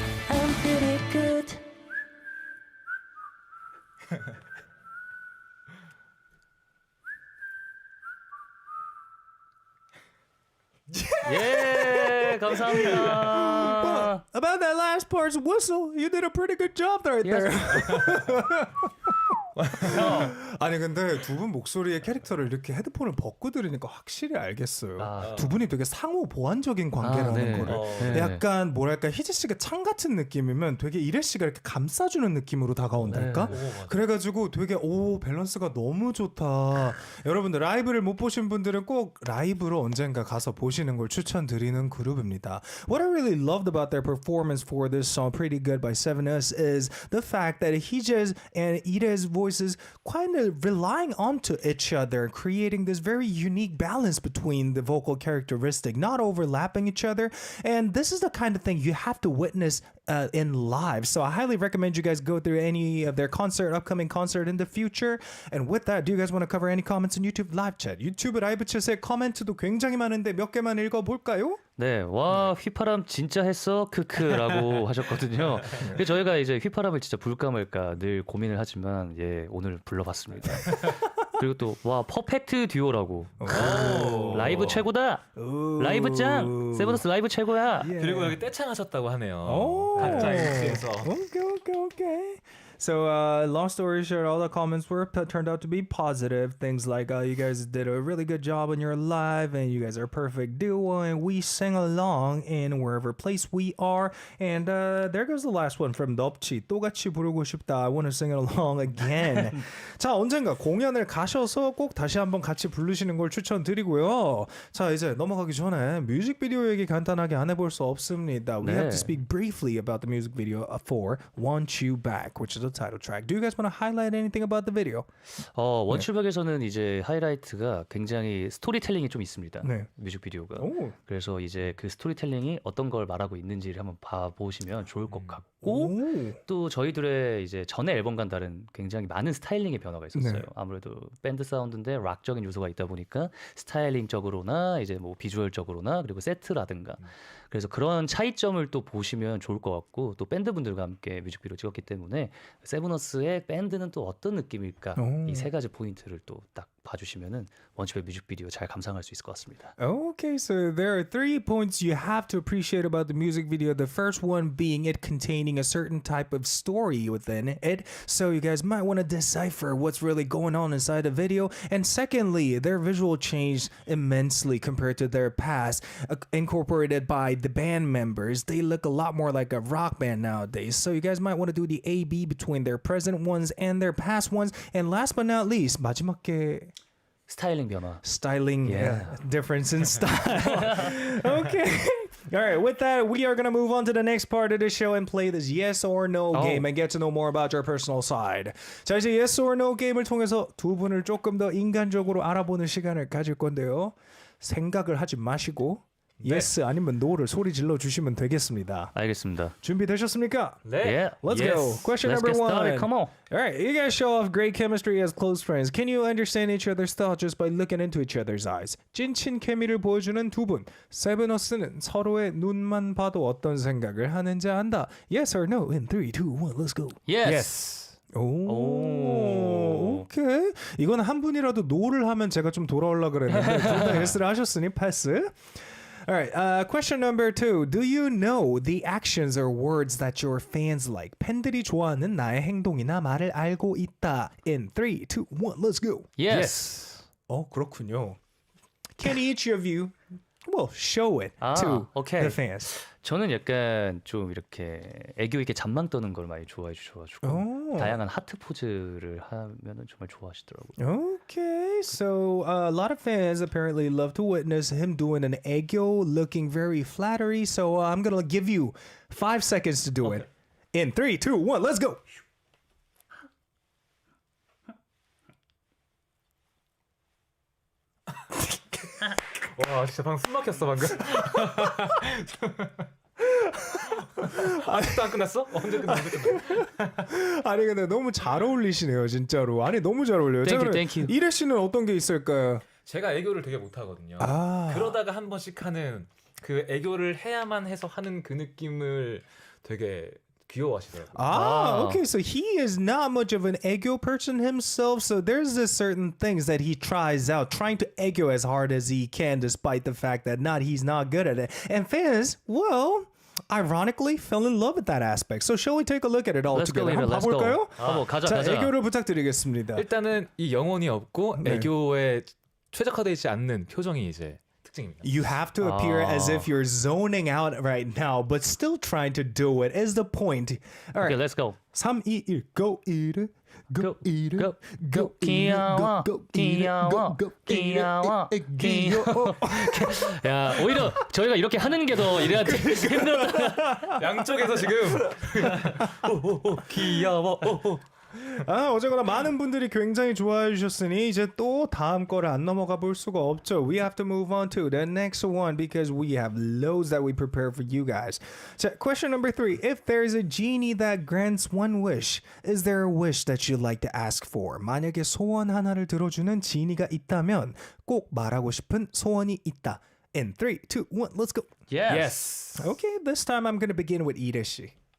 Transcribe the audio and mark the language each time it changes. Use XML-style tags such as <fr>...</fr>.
<en>I'm pretty good</en> <ko>예, 감사합니다.</ko> <en>About that last part's whistle, you did a pretty good job right there.</en> <ko>아니 근데 두 분 목소리의 캐릭터를 이렇게 헤드폰을 벗고 들으니까 확실히 알겠어요. 아. 두 분이 되게 상호 보완적인 관계라는 네. 거를. 네. 약간 뭐랄까 희재 씨가 창 같은 느낌이면 되게 이래 씨가 이렇게 감싸주는 느낌으로 다가온달까? 그래가지고 되게 오 밸런스가 너무 좋다. 여러분들 라이브를 못 보신 분들은 꼭 라이브로 언젠가 가서 보시는 걸 추천드리는 그룹입니다.</ko> <en>What I really loved about their performance for this song, Pretty Good by Sevenus, is the fact that Heejae's and Ireah's voices kind of relying onto each other, creating this very unique balance between the vocal characteristic, not overlapping each other. And this is the kind of thing you have to witness in live. So I highly recommend you guys go through any of their upcoming concert in the future. And with that, do you guys want to cover any comments in YouTube live chat?</en> <ko>유튜브 라이브 챗에 코멘트도 굉장히 많은데 몇 개만 읽어볼까요? 네, 와 휘파람 진짜 했어 크크라고 하셨거든요. 근데 저희가 이제 휘파람을 진짜 불까 말까 늘 고민을 하지만 예 오늘 불러봤습니다. 그리고 또 와 퍼펙트 듀오라고 라이브 최고다. 라이브 짱 세븐어스 라이브 최고야. 그리고 여기 떼창하셨다고 하네요. 오. 각자의 위치에서.</ko> <en>Okay. So, long story short, all the comments turned out to be positive. Things like, you guys did a really good job on your live, and you guys are a perfect duo, and we sing along in wherever place we are. And there goes the last one from 넙치.</en> <ko>또 같이 부르고 싶다.</ko> <en>I want to sing it along again.</en> <ko>자, 언젠가 공연을 가셔서 꼭 다시 한번 같이 부르시는 걸 추천드리고요. 자, 이제 넘어가기 전에 뮤직비디오 얘기 간단하게 안 해볼 수 없습니다.</ko> <en>We have to speak briefly about the music video for Want You Back, which is the title track. Do you guys want to highlight anything about the video?</en> <ko>원출백에서는 이제 하이라이트가 굉장히 스토리텔링이 좀 있습니다. 네. 뮤직비디오가. 오. 그래서 이제 그 스토리텔링이 어떤 걸 말하고 있는지를 한번 봐보시면 좋을 것 같고 오. 또 저희들의 이제 전에 앨범과는 다른 굉장히 많은 스타일링의 변화가 있었어요. 네. 아무래도 밴드 사운드인데 락적인 요소가 있다 보니까 스타일링적으로나 이제 뭐 비주얼적으로나 그리고 세트라든가 그래서 그런 차이점을 또 보시면 좋을 것 같고 또 밴드분들과 함께 뮤직비디오 찍었기 때문에 세븐어스의 밴드는 또 어떤 느낌일까 이 세 가지 포인트를 또 딱 봐주시면은 원칩의 뮤직비디오 잘 감상할 수 있을 것 같습니다.</ko> <en>Okay, so there are 3 points you have to appreciate about the music video. The first one being it containing a certain type of story within it. So you guys might want to decipher what's really going on inside the video. And secondly, their visual changed immensely compared to their past, incorporated by the band members. They look a lot more like a rock band nowadays. So you guys might want to do the A-B between their present ones and their past ones. And last but not least,</en> <ko>마지막에 스타일링 변화.</ko> <en>styling Yeah. difference in style. Okay. All right, with that, we are going to move on to the next part of the show and play this yes or no game and get to know more about your personal side.</en> <ko>자, 이제</ko> <en>yes or no</en> <ko>게임을 통해서 두 분을 조금 더 인간적으로 알아보는 시간을 가질 건데요. 생각을 하지 마시고 yes 아니면 no를 소리 질러 주시면 되겠습니다. 알겠습니다. 준비되셨습니까? 네.</ko> <en>Yeah. Let's yes. go. Question Let's number get started. 1. Come on. All right, you guys show off great chemistry as close friends. Can you understand each other's thoughts just by looking into each other's eyes?</en> <ko>찐친 케미를 보여주는 두 분. 세븐어스는 서로의 눈만 봐도 어떤 생각을 하는지 안다.</ko> <en>Yes or no? In 3, 2, 1, let's go. Yes.</en> <ko>오, 오케이. 이건 한 분이라도 노를 하면 제가 좀 돌아오려고 그랬는데 둘 다 예스를 하셨으니 패스.</ko> <en>All right, question number 2. Do you know the actions or words that your fans like?</en> <ko>팬들이 좋아하는 나의 행동이나 말을 알고 있다.</ko> <en>In 3, 2, 1, let's go. Yes.</en> <ko>그렇군요.</ko> <en>Can each of you, well, show it to okay. the fans?</en> <ko>저는 약간 좀 이렇게 애교 있게 잠망 떠는 걸 많이 좋아해 주셔가지고 다양한 하트 포즈를 하면은 정말 좋아하시더라고요.</ko> <en>Okay, so a lot of fans apparently love to witness him doing an aegyo, looking very flattery. So I'm gonna give you 5 seconds to do it. In 3, 2, 1, let's go.</en> <ko>와 진짜 방금 숨 막혔어 방금. 아직도 안 끝났어? 언제 끝나? 아니 근데 너무 잘 어울리시네요 진짜로. 아니 너무 잘 어울려요.</ko> <en>Thank you.</en> <ko>이래 씨는 어떤 게 있을까요? 제가 애교를 되게 못하거든요. 아. 그러다가 한 번씩 하는 그 애교를 해야만 해서 하는 그 느낌을 되게 귀여워하시더라고요.</ko> <en>Okay, so he is not much of an aegyo person himself, so there's this certain things that he tries out, trying to aegyo as hard as he can, despite the fact that he's not good at it. And fans, well, ironically, fell in love with that aspect. So shall we take a look at it all Let's go, together? Let's</en> <ko>한번</ko> <en>go.</en> <ko>봐볼까요? 가자. 자, 애교를 부탁드리겠습니다. 일단은 이 영혼이 없고 네. 애교에 최적화되어 있지 않는 표정이 이제 특징입니다.</ko> <en>You have to appear as if you're zoning out right now, but still trying to do it is the point. All right, Okay, let's go. 3, 2, 1, go eat it. Go eat it. go. Go eat it.</en> <ko>귀여워.</ko> <en>Go eat it.</en> <ko>귀여워.</ko> <en>Go eat it.</en> <ko>귀여워. 야, 오히려 저희가 이렇게 하는 게 더 이래한테 힘들었다. 양쪽에서 지금 귀여워. 어쨌거나 많은 분들이 굉장히 좋아해 주셨으니 이제 또 다음 거를 안 넘어가 볼 수가 없죠.</ko> <en>We have to move on to the next one because we have loads that we prepared for you guys. 자, question number 3. If there's a genie that grants one wish, is there a wish that you'd like to ask for?</en> <ko>만약에 소원 하나를 들어주는 지니가 있다면 꼭 말하고 싶은 소원이 있다.</ko> <en>In 3, 2, 1, let's go. Yes. Okay, this time I'm going to begin with Ida 씨.</en>